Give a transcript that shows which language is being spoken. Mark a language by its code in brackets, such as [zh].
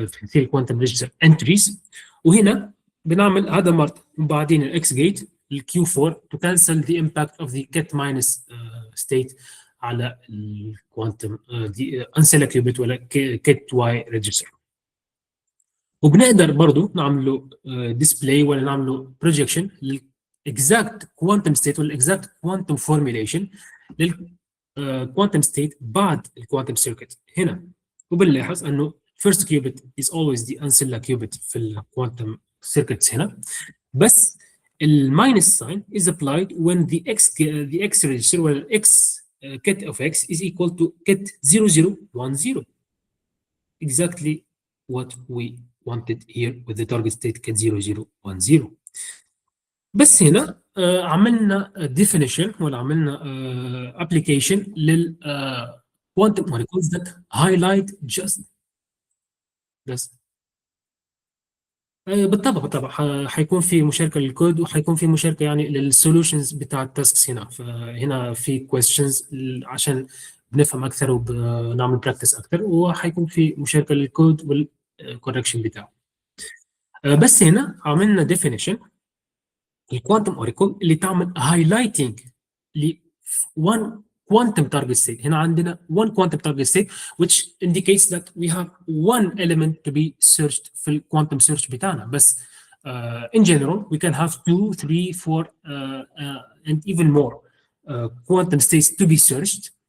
[ar] 3 quantum register entries, وهنا بنعمل هذا مرة وبعدين الاكس جيت الQ4 to cancel the impact of the ket minus state على الكوانتم دي انسيلا كيوبيت ولا كيت واي ريجستر. وبنقدر برضو نعمله ديسبلاي ولا نعمله بروجيكشن للاكزاكت كوانتم ستيت ولا الاكزاكت كوانتم فورميليشن للكوانتم ستيت بعد الكوانتم سيركت هنا. [en] وبنلاحظ انه first qubit is always the ancilla qubit في الكوانتم سيركتس هنا, بس الماينس sign is applied when the x register ولا x ket of x is equal to ket 0010, exactly what we wanted here with the target state ket 0010. بس هنا عملنا definition ولا عملنا application لل quantum molecules that highlight just [ar] بس بالطبع حيكون في مشاركه للكود، وحيكون في مشاركه يعني للسولوشنز بتاع التاسكس هنا. فهنا في كويستشنز عشان بنفهم اكثر وبنعمل براكتس اكثر، وحيكون في مشاركه للكود والكوركشن بتاعه. بس هنا عملنا ديفينيشن الكوانتم اوريكل اللي تعمل هايلايتنج ل one quantum target state. [en] هنا عندنا one quantum target state which indicates that we have one element to be searched في الكوانتم search بتاعنا. بس in general we can have 2, 3, 4 and even more quantum states to be searched.